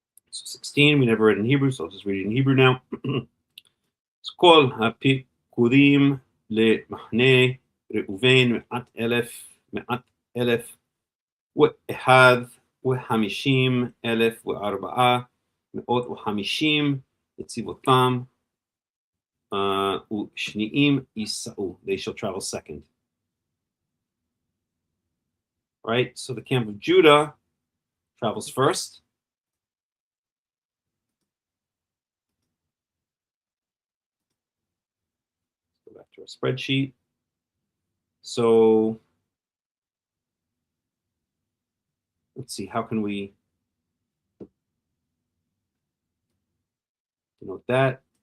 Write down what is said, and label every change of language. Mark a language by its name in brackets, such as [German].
[English] So 16, we never read in Hebrew, so I'll just read it in Hebrew now. [Hebrew] כל הפיקודים למחנה ראובן 151,450 לצבאותם ושניים ייסעו. [English] They shall travel second. Right? So the camp of Judah travels first. Go back to our spreadsheet. So let's see, how can we denote that?